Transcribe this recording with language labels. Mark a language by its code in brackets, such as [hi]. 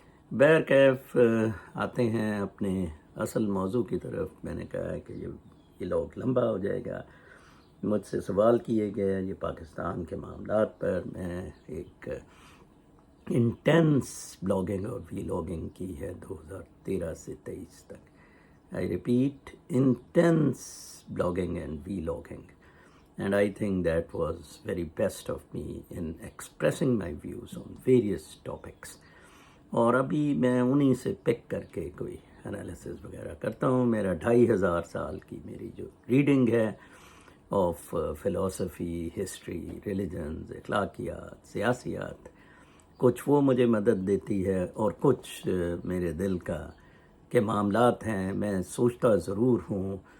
[ur] بہرکیف آتے ہیں اپنے اصل موضوع کی طرف۔ میں نے کہا ہے کہ یہ لوگ لمبا ہو جائے گا۔ مجھ سے سوال کیے گئے یہ پاکستان کے معاملات پر۔ میں ایک انٹینس بلاگنگ اور ویلاگنگ کی ہے 2013 سے 23 تک۔ [en] I repeat, intense blogging and vlogging. And I think that was very best of me in expressing my views on various topics. [ur] اور ابھی میں انہی سے پک کر کے کوئی انالیسز وغیرہ کرتا ہوں۔ میرا 2500 سال کی میری جو ریڈنگ ہے آف فلسفی، ہسٹری، ریلیجنز، اخلاقیات، سیاسیات، کچھ وہ مجھے مدد دیتی ہے اور کچھ میرے دل کا کے معاملات ہیں۔ میں سوچتا ضرور ہوں،